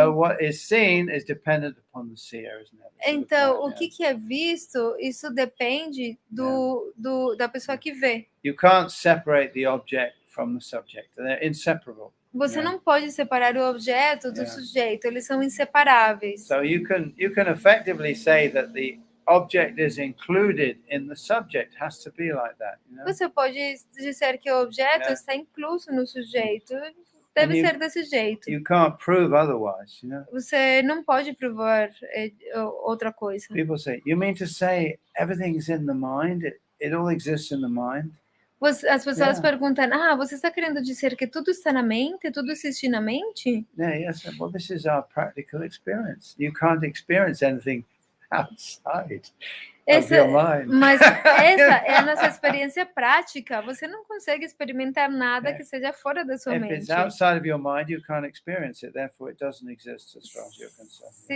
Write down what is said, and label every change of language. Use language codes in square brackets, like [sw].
[en] So what is seen is dependent upon the seer, isn't it? [pt] Então, o que é visto, isso depende da pessoa que vê. [en] You can't separate the object from the subject. They're inseparable. [pt] Você não pode separar o objeto do sujeito, eles são inseparáveis. [en] So you can effectively say that the object is included in the subject. Has to be like that, [pt] Você pode dizer que o objeto está incluso no sujeito. Deve ser desse jeito. [en] You can't prove otherwise, [pt] Você não pode provar outra coisa. [en] People say, you mean to say everything's in the mind? It all exists in the mind? [pt] As pessoas perguntam, você está querendo dizer que tudo está na mente? Tudo existe na mente? [en] Yes. Well, this is our practical experience. You can't experience anything outside of your mind. [pt] Mas essa é a nossa experiência prática. Você não consegue experimentar nada que seja fora da sua mente. [en] If it's outside of your mind, you can't experience it. Therefore, it doesn't exist as far as you're concerned.